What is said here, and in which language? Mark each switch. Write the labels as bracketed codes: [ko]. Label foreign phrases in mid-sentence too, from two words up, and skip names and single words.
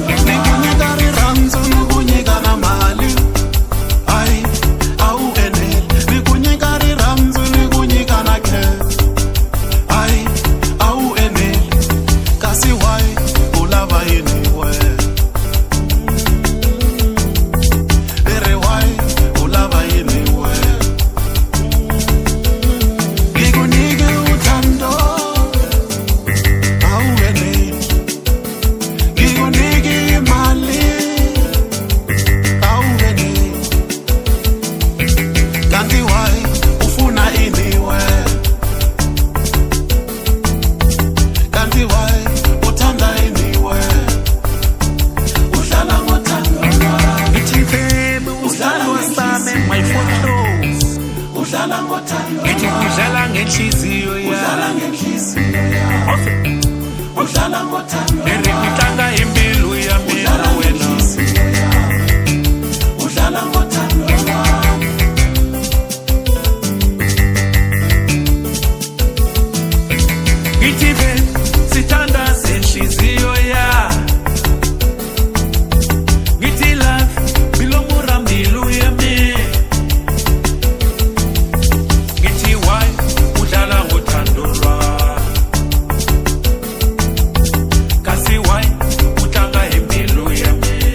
[ts] nikunyika rirhandzu nikunyika na mali ai awu eneli nikunyika rirhandzu nikunyika na cash ai awu eneli kasi why ulava yini we ere why ulava yini we [zu] ngikunike uthando awu eneli ngikunike imali awu eneli kanti why ufuna ini we kanti why uthanda ini we udlala ngothando lwami ngithi babe usala wasame [en] my photo [zu] udlala ngothando ngithi udlala ngenhliziyo udlala yami ngenhliziyo yami udlala ngothando [ts] ere utlanga impilo yami na wena [zu] ngenhliziyo yami udlala ngothando lwami ngithi babe sithanda zenhliziyo yami ngithi love [ts] bilomura mbilu yami [zu] ngithi why udlala ngothando lwami [ts] kasi why utlanga impilo yami